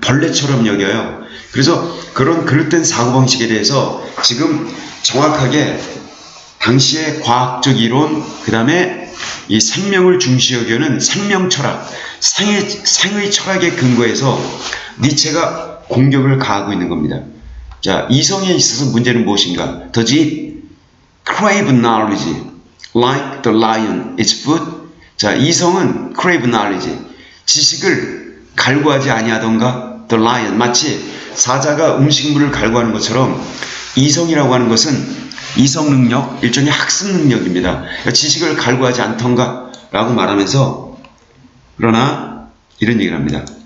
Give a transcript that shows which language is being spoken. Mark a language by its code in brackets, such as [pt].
[ko] 벌레처럼 여겨요. 그래서 그런 그릇된 사고방식에 대해서 지금 정확하게 당시의 과학적 이론, 그 다음에 이 생명을 중시 여기는 생명 철학, 생의 철학에 근거해서 니체가 공격을 가하고 있는 겁니다. 자, 이성에 있어서 문제는 무엇인가? [en] Does it crave knowledge like the lion its food? [ko] 자, 이성은 [en] crave knowledge, [ko] 지식을 갈구하지 아니하던가? The lion, 마치 사자가 음식물을 갈구하는 것처럼 이성이라고 하는 것은 이성 능력, 일종의 학습 능력입니다. 그러니까 지식을 갈구하지 않던가? 라고 말하면서, 그러나 이런 얘기를 합니다.